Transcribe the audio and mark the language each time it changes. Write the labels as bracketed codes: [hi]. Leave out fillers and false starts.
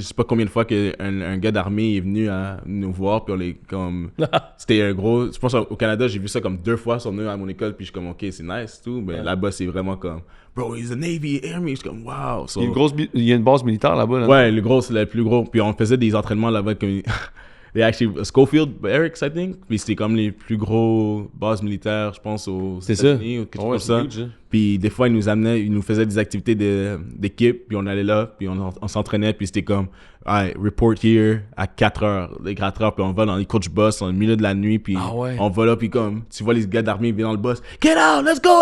[fr] Je sais pas combien de fois qu'un gars d'armée est venu à nous voir. Puis, on est comme. C'était un gros. Je pense au Canada, j'ai vu ça comme 2 fois. Ils sont venus à mon école. Puis, je suis comme, OK, c'est nice, tout. Mais là-bas, c'est vraiment comme. [en] Bro, he's a Navy, Army. [fr] Je suis comme, wow. [en] So, [fr] il y a une base militaire là-bas. Là. ouais, c'est le plus gros. Puis, on faisait des entraînements là-bas comme. [en] They actually Schofield Barracks, I think. [fr] Puis c'était comme les plus gros bases militaires, je pense, aux États-Unis ou quelque chose comme ça. Puis des fois, ils nous faisaient des activités d'équipe, puis on allait là, puis on s'entraînait, puis c'était comme, [en] report here à 4h, [fr] les 4h, puis on va dans les coach bus, dans le milieu de la nuit, puis on va là, puis comme, tu vois les gars d'armée viennent dans le bus, [en] get out, let's go!